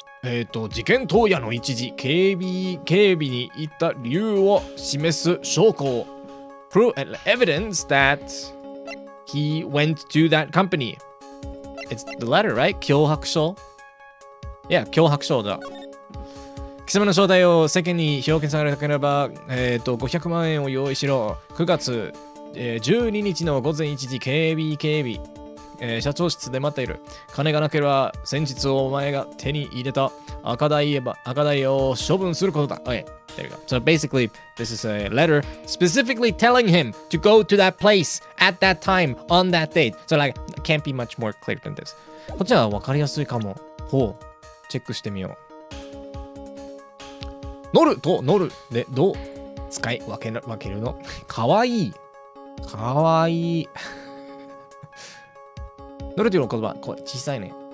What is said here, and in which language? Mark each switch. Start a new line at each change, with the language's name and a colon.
Japanese: 事件当夜の一時警備に行った理由を示す証拠を
English: evidence that he went to that company. It's the letter, right?
Japanese: 脅迫状
English: Yeah,
Japanese: 脅迫状だ。貴様の正体を世間に表現されなければ、500万円を用意しろ。 9月、12日の午前1時警備、社長室で待っている。金がなければ先日お前が手に入れた赤台を処分することだ。
English: Okay, there you go. So basically, this is a letter specifically telling him to go to that place at that time on that date. So like, can't be much more clear than this.
Japanese: こっちは分かりやすいかも。ほう。チェックしてみよう。乗ると乗るで、どう使い分けるのかわいい。かわいい。乗るという言葉、これ小さいね。